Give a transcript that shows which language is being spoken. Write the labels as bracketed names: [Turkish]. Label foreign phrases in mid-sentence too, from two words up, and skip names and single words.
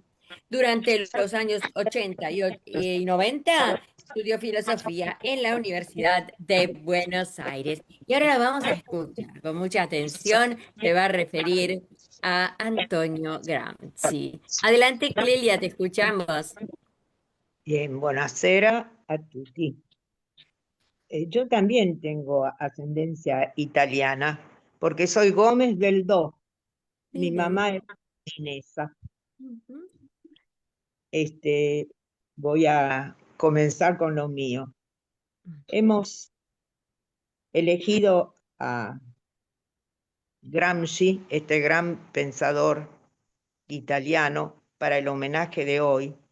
[Spanish] Durante los años 80 y 90 estudió filosofía en la Universidad de Buenos Aires. Y ahora la vamos a escuchar con mucha atención. Se va a referir a Antonio Gramsci. Adelante, Clelia, te escuchamos. Bien, [Italian] buonasera a tutti. [Spanish] Yo también tengo ascendencia italiana, porque soy Gómez del Do. Mi Mire. mamá es chinesa. Ujú. Voy a comenzar con lo mío. Hemos elegido a Gramsci, este gran pensador italiano, para el homenaje de hoy.